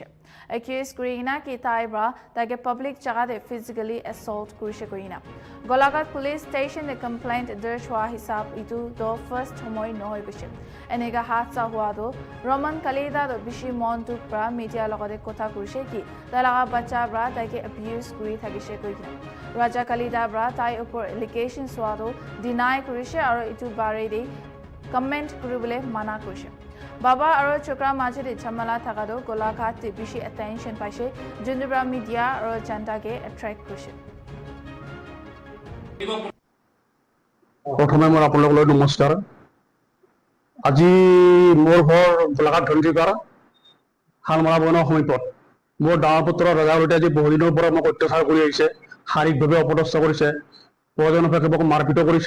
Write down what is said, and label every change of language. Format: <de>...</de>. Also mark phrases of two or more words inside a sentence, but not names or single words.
<nag>Accused kurina ki tai bra tage public jaga de</nag> <en>physically assault</en> <nag>kurise koina. Golagat police station de complaint darj hua hisab itu do first homoi nohoi kurise. Enega hatsa hua do Roman Kalita do bishi montuk bra media logade kotha kurise ki telaga bacha bra tage abuse kuri thagise koina. Raja Kalita bra tai upor allegations wado deny kurise aro itu bare de comment kuribole mana kurise. Baba aro chokra majhore jhamala thakado golaghat te bishi attention paise jundubra media aro janta ke attract kurise.</nag> <as>প্ৰথমে মোৰ আপোনালোকলৈ নমস্কাৰ আজি মোৰ ঘৰ গোলাঘাট ধনচিপাৰা শালমৰা বনৰ সমীপত। মোৰ ডাঙৰ পুত্ৰ ৰজাগতে আজি বহুদিনৰ পৰা মোক অত্যাচাৰ কৰি আহিছে, শাৰীৰিকভাৱে অপদস্থ কৰিছে, প্ৰয়োজনপেক্ষে মোক মাৰপিটো কৰিছে।</as>